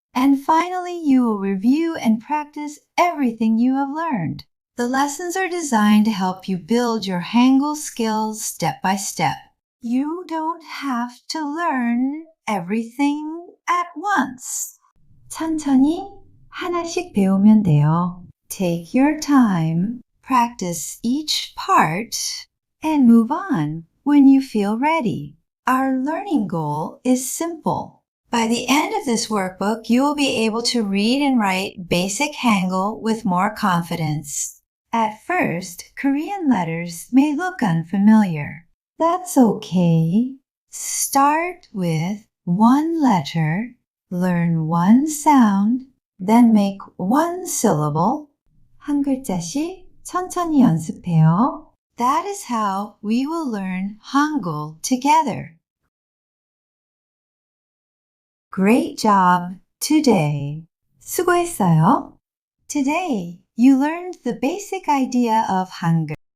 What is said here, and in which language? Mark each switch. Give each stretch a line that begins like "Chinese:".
English: And finally, you will review and practice everything you have learned. The lessons are designed to help you build your Hangul skills step by step. You don't have to learn everything at once.
Korean: 천천히 하나씩 배우면 돼요.
English: Take your time, practice each part, and move on when you feel ready. Our learning goal is simple. By the end of this workbook, you will be able to read and write basic Hangul with more confidence. At first, Korean letters may look unfamiliar. That's okay. Start with one letter, learn one sound, then make one syllable.
Korean: 한 글자씩 천천히 연습해요.
English: That is how we will learn Hangul together. Great job today.
Korean: 수고했어요.
English: Today, you learned the basic idea of Hangul.